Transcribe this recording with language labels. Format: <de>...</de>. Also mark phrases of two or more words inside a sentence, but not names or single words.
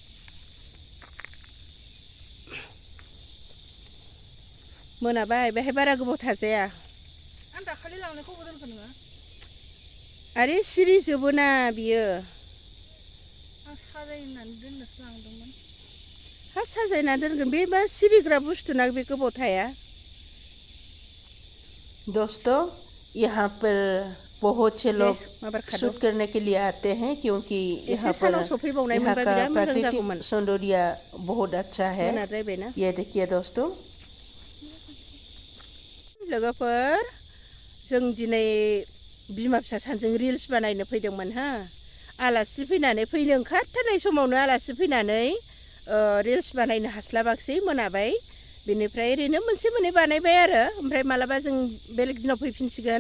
<brx>मोनाबाय, बेहाय बारा गोबाव थाजाया। आं दाखालि लांनायखौबो दोनखो नोङो? आरे सिरिजोबोना बियो। आं साजायनानै दोननोसो लांदोंमोन। हा, साजायना दोनगोन, बे मा सिरिग्रा बुस्थु ना, बे गोबाव थाया।</brx> <hi>दोस्तों, यहाँ पर बहुत से लोग शूट करने के लिए आते हैं, क्योंकि यहाँ का प्राकृतिक सौंदर्य बहुत अच्छा है। ये देखिए दोस्तों।</hi> <brx>लोगोफोर, जों दिनै बिमा फिसा सानैजों रिल्स बानायनो फैदोंमोन हा। आलासि फैनानै, फैनो ओंखारथारनाय समावनो आलासि फैनानै रिल्स बानायनो हास्लाबाखिसै, मोनाबाय। बेनिफ्राय ओरैनो मोनसे मोननै बानायबाय आरो। ओमफ्राय मालाबा जों बेलेग दिनाव फैफिनसिगोन।</brx>